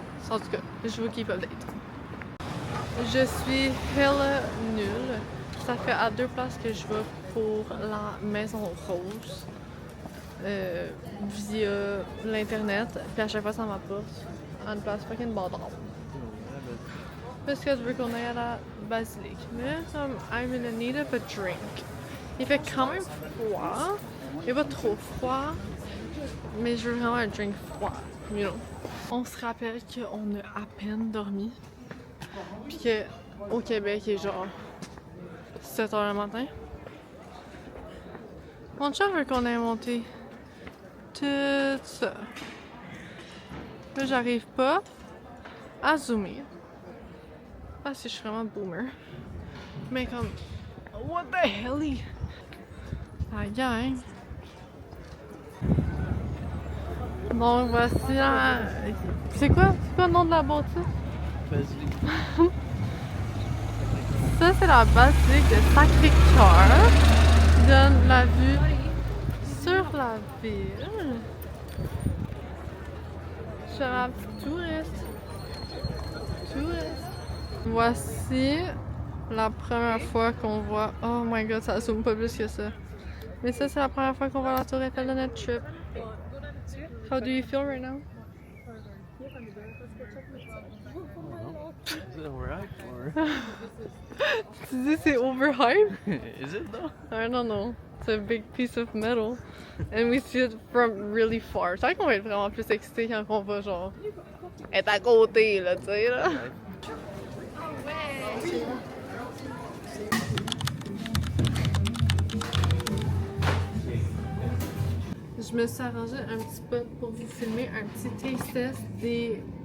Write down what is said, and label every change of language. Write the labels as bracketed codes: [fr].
[fr] En tout cas, je vous [en] keep update. [fr] Je suis hella nulle. Ça fait à 2 places que je vais pour la Maison Rose via l'internet. Puis à chaque fois, ça m'apporte à une place fucking bâtard. Parce que je veux qu'on aille à la basilique. [en] Mais I'm in need of a drink. [fr] Il fait quand même froid. Il est pas trop froid. Mais je veux vraiment un drink froid. [en] You know. [fr] On se rappelle qu'on a à peine dormi. Puis qu'au Québec, il est genre 7 h le matin. Mon chat veut qu'on ait monté tout ça. Là, j'arrive pas à zoomer. Parce que je suis vraiment boomer. Mais comme, [en] what the hell? [fr] La gang. Donc voici la... C'est quoi le nom de la bâtisse? Basilique. Ça, c'est la basilique de Sacré-Cœur qui donne la vue sur la ville. Je suis un touriste. Voici la première fois qu'on voit... [en] Oh my god, [fr] ça zoome pas plus que ça. Mais ça, c'est la première fois qu'on voit la tour Eiffel de notre trip. [en] How do you feel right now? Is it overhyped or? Tu dis c'est overhyped? Is it though? I don't know. It's a big piece of metal. And we see it from really far. [fr] Je qu'on va être vraiment plus excité quand on va genre être à côté, là, tu sais, là. Je me suis arrangé un petit spot pour vous filmer un petit taste test des...